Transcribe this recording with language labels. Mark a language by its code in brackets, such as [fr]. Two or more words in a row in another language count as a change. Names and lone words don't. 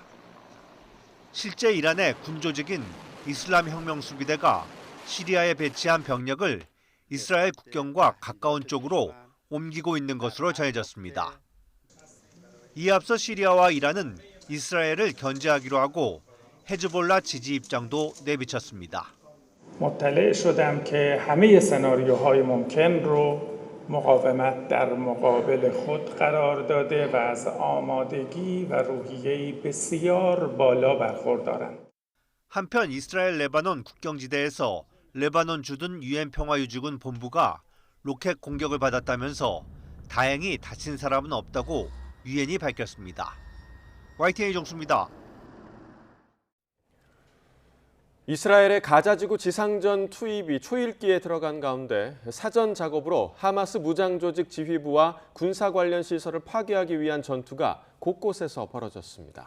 [ko] 실제 이란의 군조직인 이슬람 혁명수비대가 시리아에 배치한 병력을 이스라엘 국경과 가까운 쪽으로 옮기고 있는 것으로 전해졌습니다. 이에 앞서 시리아와 이란은 이스라엘을 견제하기로 하고 헤즈볼라 지지 입장도 내비쳤습니다. [fa] مطلع شدم که همه سناریوهای ممکن رو مقاومت در مقابل خود قرار داده و از آمادگی و روحیه‌ای بسیار بالا برخوردارند. [ko] 한편 이스라엘 레바논 국경지대에서 레바논 주둔 유엔 평화유지군 본부가 로켓 공격을 받았다면서 다행히 다친 사람은 없다고 유엔이 밝혔습니다. YTN 이종수입니다. 이스라엘의 가자지구 지상전 투입이 초읽기에 들어간 가운데 사전 작업으로 하마스 무장조직 지휘부와 군사 관련 시설을 파괴하기 위한 전투가 곳곳에서 벌어졌습니다.